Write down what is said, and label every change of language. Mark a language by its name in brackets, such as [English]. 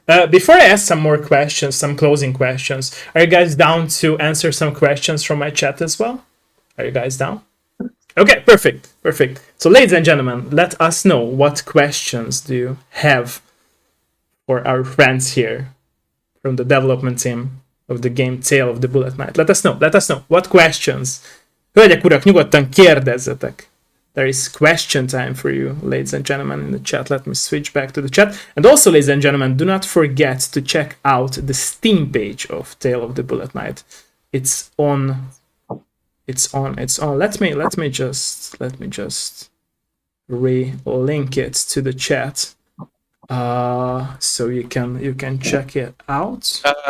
[English] Before I ask some more questions, some closing questions, are you guys down to answer some questions from my chat as well? Are you guys down? Okay, perfect. So, ladies and gentlemen, let us know what questions do you have for our friends here from the development team of the game Tale of the Bullet Knight. Let us know. What questions? [Hungarian] Hölgyek, urak, nyugodtan kérdezzetek. [English] There is question time for you, ladies and gentlemen, in the chat. Let me switch back to the chat. And also, ladies and gentlemen, do not forget to check out the Steam page of Tale of the Bullet Knight. It's on. Let me just re-link it to the chat, so you can check it out.